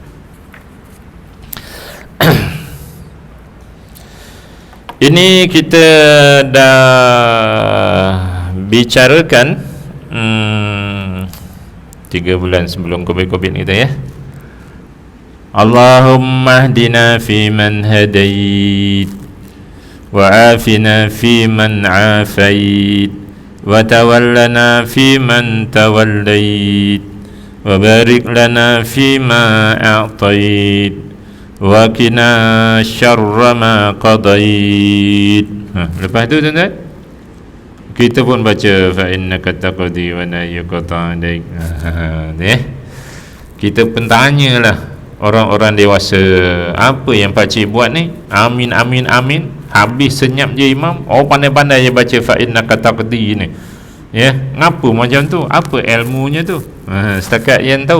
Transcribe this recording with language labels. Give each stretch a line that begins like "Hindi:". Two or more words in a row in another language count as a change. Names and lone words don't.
Malay: Ini kita dah bicarakan 3 bulan sebelum COVID kita
Arabic: اللهم اهدنا فيمن هديت وعافنا فيمن عافيت وتولنا فيمن توليت وبارك لنا فيما أعطيت وقنا شر ما قضيت.
Malay: Lepas tu tuan-tuan kita pun baca
Arabic: فإنك تقضي ولا يقضى عليك.
Malay: Kita pun tanyalah orang-orang dewasa, apa yang pakcik buat ni?
Arabic: آمين آمين آمين.
Malay: Habis senyap je imam, pandai-pandai je baca
Arabic: فإنك تقضي
Malay: ni. Ngapa macam tu? Apa ilmunya tu? Setakat yang tahu.